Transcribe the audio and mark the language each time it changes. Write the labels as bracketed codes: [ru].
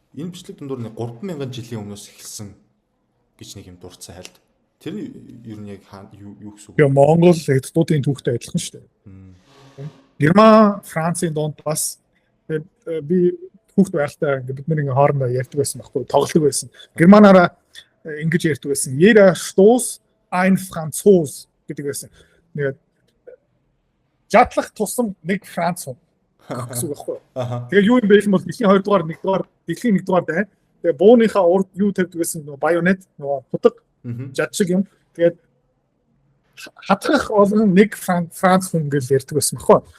[mn] Энэ бичлэг дундуур 3,000 жилийн өмнөөс эхэлсэн гэж нэг юм дурдсан хайлт. Тэр ер нь яг юу гэсэн үг? Монгол эддүүдийн түүхтэй адилхан шүү дээ. Герман, Францын донд бас би хүүхд байхдаа ингээд бид нэг хоорондоо ярьдаг байсан байхгүй тоглолдог байсан. Германаараа ингэж ярьдаг байсан. [de] Jeder Stoß ein Franzos гэдэг байсан. [mn] Нэг жадлах тусам нэг Франц хүн гэсэн үг байхгүй. Тэгээ юу юм бэ гэх юм бол дэлхийн 2 дугаар 1 дугаар дэлхийн 1 дугаар дайн. Тэгээ бууныхаа урд юу тавьдаг байсан нөгөө байонет нөгөө худаг жадшиг юм. Тэгээд хатгах олон нэг Франц хүн гэж ярьдаг байсан байхгүй.